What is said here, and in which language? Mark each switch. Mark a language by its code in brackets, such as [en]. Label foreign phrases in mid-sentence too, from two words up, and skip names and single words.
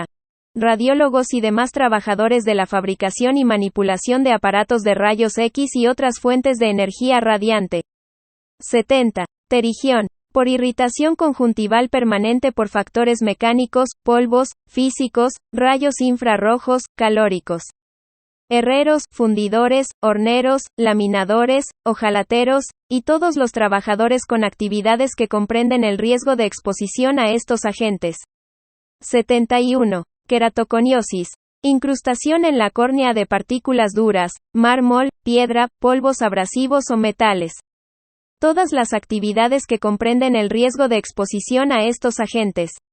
[es] Radiólogos y demás trabajadores de la fabricación y manipulación de aparatos de rayos X y otras fuentes de energía radiante. 70. Terigión. Por irritación conjuntival permanente por factores mecánicos, polvos, físicos, rayos infrarrojos, calóricos. Herreros, fundidores, horneros, laminadores, hojalateros, y todos los trabajadores con actividades que comprenden el riesgo de exposición a estos agentes. 71. Queratoconiosis. Incrustación en la córnea de partículas duras, mármol, piedra, polvos abrasivos o metales. Todas las actividades que comprenden el riesgo de exposición a estos agentes.